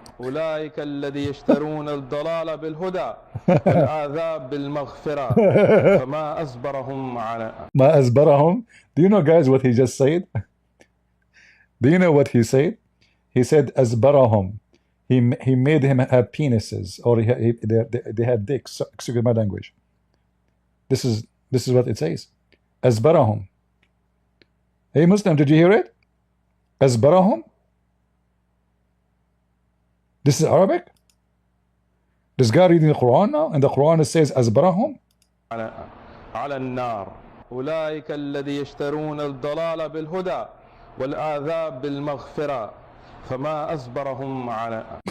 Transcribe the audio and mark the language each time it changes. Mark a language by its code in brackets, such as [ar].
[ar] أولئك الذي يشترون الضلال بالهدى والعذاب بالمغفرة فما أصبرهم على ما أصبرهم. [en] Do you know, guys, what he just said? Do you know what he said? He said [ar] أصبرهم. [en] He made him have penises, or they had dicks. Excuse my language. This is what it says. [ar] أصبرهم. [en] Hey Muslim, did you hear it? [ar] أصبرهم. [en] This is Arabic. This guy reading the Quran now, and the Quran says [ar] أصبرهم. على النار أولئك الذي يشترون الضلال بالهدى والعذاب بالمغفرة فما أصبرهم على